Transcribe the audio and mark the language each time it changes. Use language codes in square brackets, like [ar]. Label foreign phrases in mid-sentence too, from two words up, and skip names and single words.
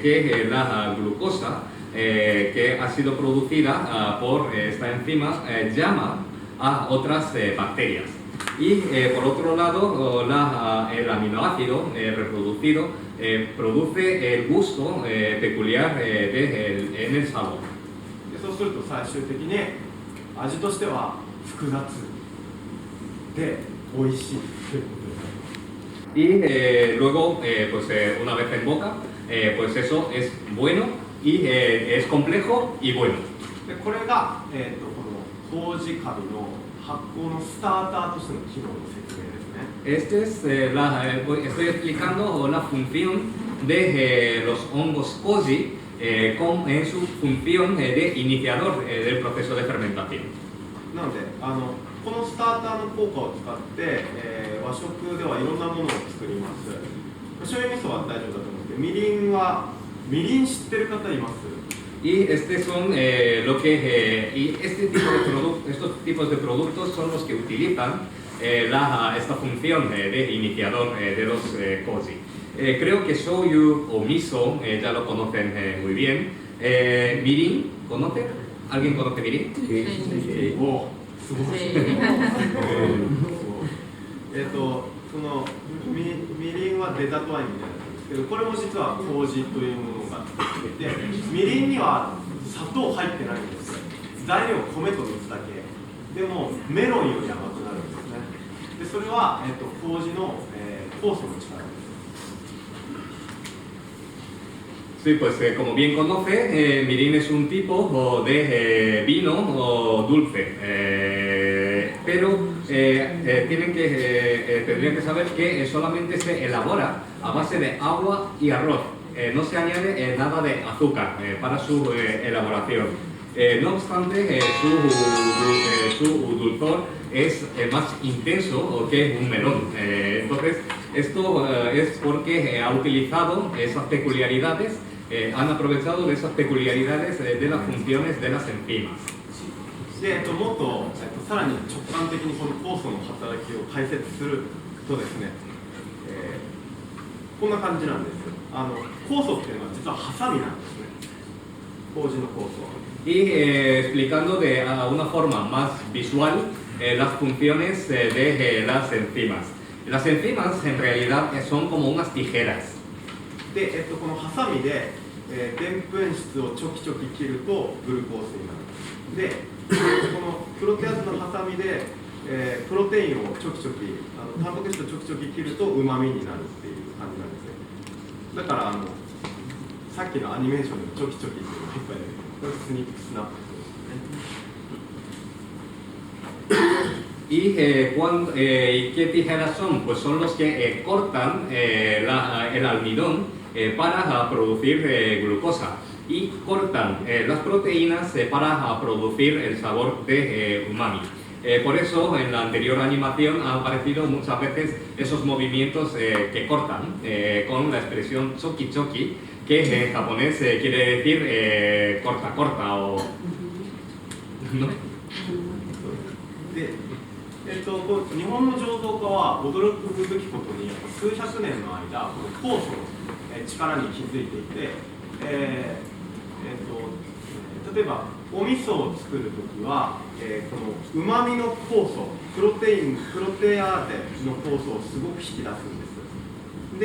[es] Que la glucosa que ha sido producida por esta enzima llama a otras bacterias. Y por otro lado, el aminoácido reproducido produce el gusto peculiar en el sabor. [ja] そうすると最終的に味としては複雑で美味しいということです。 [es] Y luego, una vez en boca, pues eso es bueno y es complejo y bueno. [ja] でこれが、この麹カビの発酵のスターターとしての機能の説明ですね。 [es] Estoy explicando la función de los hongos koji en su función de iniciador del proceso de fermentación. [ja] なのでこのスターターの効果を使って、和食ではいろんなものを作ります。醤油味噌は大丈夫だと思うんですけど、みりん知ってる方います？ [es] Y estos tipos de productos son los que utilizan esta función de iniciador de los koji. Creo que shoyu o miso ya lo conocen muy bien. Mirin, ¿conocen? ¿Alguien conoce mirin? Sí. [ja] すごい。そのみりんはデザートワインみたいなんですけど、これも実は麹というものが作っていて、みりんには砂糖入ってないんですよ。材料米と水だけ。でもメロンより甘くなるんですね。でそれは、麹の、酵素の力です。 [es] Sí, pues como bien conoce, mirin es un tipo de vino dulce, pero tendrían que saber que solamente se elabora a base de agua y arroz, no se añade nada de azúcar para su elaboración. No obstante, su dulzor es más intenso que un melón. Entonces, esto es porque ha utilizado esas peculiaridades, han aprovechado de esas peculiaridades de las funciones de las enzimas. [ja] でもっと、さらに直感的にこの酵素の働きを解説するとですね、こんな感じなんです。酵素っていうのは実はハサミなんですね。麹の酵素。 [es] Y explicando de una forma más visual las funciones de las enzimas. Las enzimas en realidad son como unas tijeras. [ja] で、このハサミででんぷん質をちょきちょき切るとグルコースになる。で、このプロテアーゼのハサミで、プロテインをちょきちょきタンパク質をちょきちょき切るとうまみになるっていう感じなんですよ。だからさっきのアニメーションでちょきちょきっていうのがいっぱい出てくる。これ [en] snip snap [es] ¿Y qué tijeras son? Pues son los que cortan el almidón para producir glucosa y cortan las proteínas para producir el sabor de umami. Por eso en la anterior animación han aparecido muchas veces esos movimientos que cortan con la expresión [ja] ちょきちょき, [es] que en japonés quiere decir corta corta o... ¿no? [ja] で日本の醸造家は驚くべきことに数百年の間この酵素の力に気づいていて、例えばお味噌を作るときは、このうまみの酵素プロテアーゼの酵素をすごく引き出すんです。